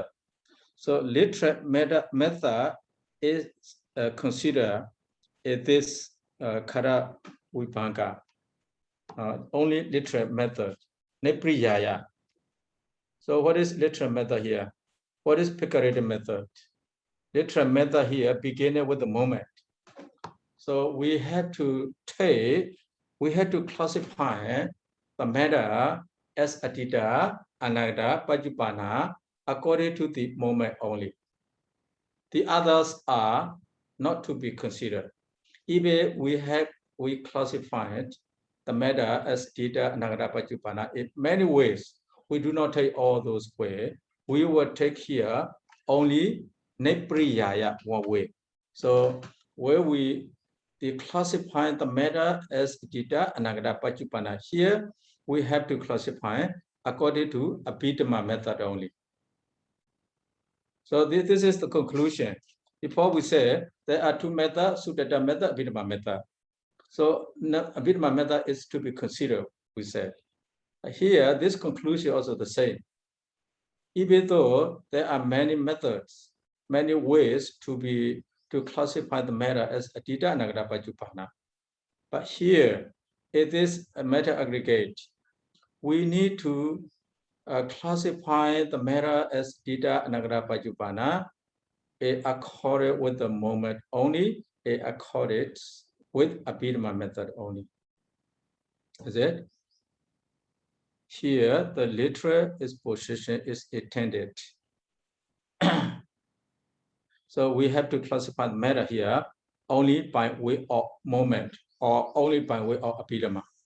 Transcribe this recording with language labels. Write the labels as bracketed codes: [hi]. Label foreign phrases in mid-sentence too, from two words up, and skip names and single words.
[en] So literal method is considered this khandhavibhaṅga, only literal method, nepriyaya. So what is literal method here? What is figurative method? Literal method here beginning with the moment. So we had to classify the matter as [pi] atita, anatta, pajjupana [en] according to the moment only. The others are not to be considered. Even we classified the matter as [pi] atita, anatta, pajjupana [en] in many ways. We do not take all those ways. We will take here only nepriyaya one way. So where we classify the matter as [pi] atita, anatta, pajjupana, [en] here we have to classify according to Abhidhamma method only. So this is the conclusion. Before we say there are two methods, Suttanta method, Abhidhamma method. So Abhidhamma method is to be considered, we said. Here, this conclusion also the same. Even though there are many methods, many ways to classify the matter as [pi] atita, anatta, pajjupana. [en] But here, it is a matter aggregate. We need to classify the matter as [pi] atita, anatta, pajjupana [en] accorded with the moment only, accorded with Abhidhamma method only. Is it? Here, the literal exposition is intended. So we have to classify the matter here only by way of moment or only by way of Abhidhamma.